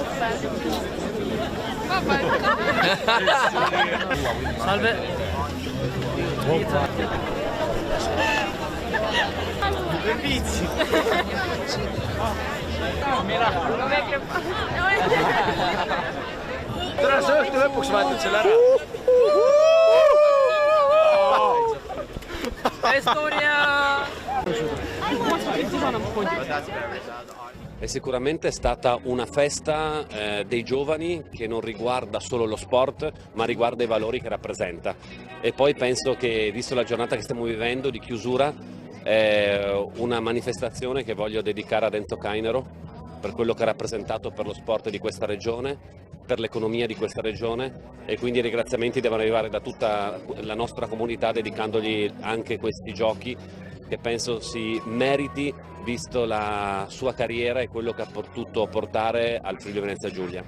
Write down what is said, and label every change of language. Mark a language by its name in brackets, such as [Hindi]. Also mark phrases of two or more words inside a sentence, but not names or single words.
[Italian] Salve. Servizi. Dov'è che fa? [Estonian] Tule sõhtu lõpuks vaatad selle ära. [Italian] Estonia! È sicuramente stata una festa dei giovani che non riguarda solo lo sport, ma riguarda i valori che rappresenta. E poi penso che, visto la giornata che stiamo vivendo di chiusura, è una manifestazione che voglio dedicare ad Enzo Cainero per quello che ha rappresentato per lo sport di questa regione, per l'economia di questa regione, e quindi i ringraziamenti devono arrivare da tutta la nostra comunità, dedicandogli anche questi giochi che penso si meriti, visto la sua carriera e quello che ha potuto portare al Friuli Venezia Giulia.